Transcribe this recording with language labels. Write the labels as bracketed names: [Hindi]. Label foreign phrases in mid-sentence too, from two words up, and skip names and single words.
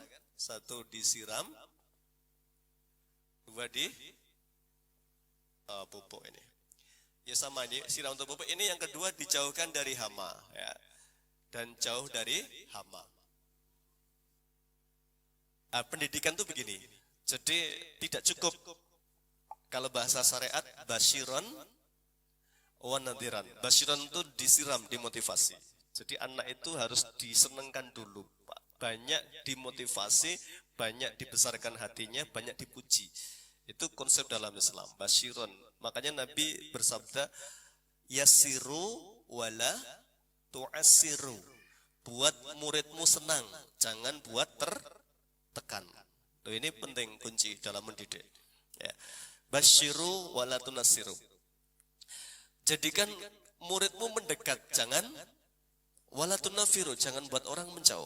[Indonesian] Satu disiram, dua di pupuk ini. Ya sama ini siram untuk pupuk. Ini yang kedua dijauhkan dari hama ya. Dan jauh dari hama. Pendidikan tuh begini. Jadi tidak cukup kalau bahasa syariat [Arabic] بشيرا ونذيرا. [Indonesian] Basyiron itu disiram, dimotivasi. Jadi anak itu harus disenengkan dulu, banyak dimotivasi, banyak dibesarkan hatinya, banyak dipuji. Itu konsep dalam Islam, basyiron. Makanya Nabi bersabda, [Arabic] يسروا ولا تعسروا. [Indonesian] Buat muridmu senang, jangan buat tertekan. Tuh, ini penting kunci dalam mendidik. Ya. [Arabic] بشروا ولا تنفروا. [Indonesian] Jadikan muridmu mendekat, jangan [Arabic] ولا تنفروا, [Indonesian] jangan buat orang menjauh.